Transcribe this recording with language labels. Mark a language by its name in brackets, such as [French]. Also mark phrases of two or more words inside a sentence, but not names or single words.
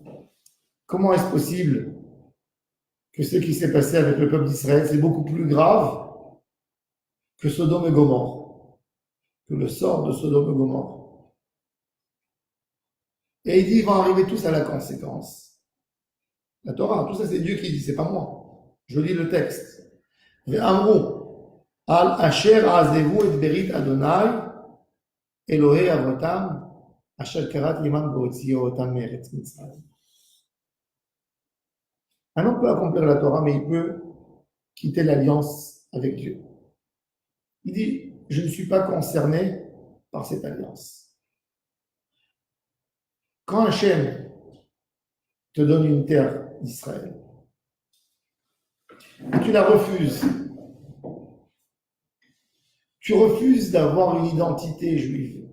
[French] Comment est-ce possible que ce qui s'est passé avec le peuple d'Israël, c'est beaucoup plus grave que Sodome et Gomorrhe, que le sort de Sodome et Gomorrhe? Et il dit, ils vont arriver tous à la conséquence. La Torah, tout ça c'est Dieu qui dit, c'est pas moi. Je lis le texte. [Hebrew] ואמרו על אשר עזבו את ברית אדוני אלוהי אבותם אשר כרת עמם בהוציאו אותם מארץ מצרים. [French] Un homme peut accomplir la Torah, mais il peut quitter l'alliance avec Dieu. Il dit, je ne suis pas concerné par cette alliance. Quand Hachem te donne une terre d'Israël, et tu la refuses, tu refuses d'avoir une identité juive.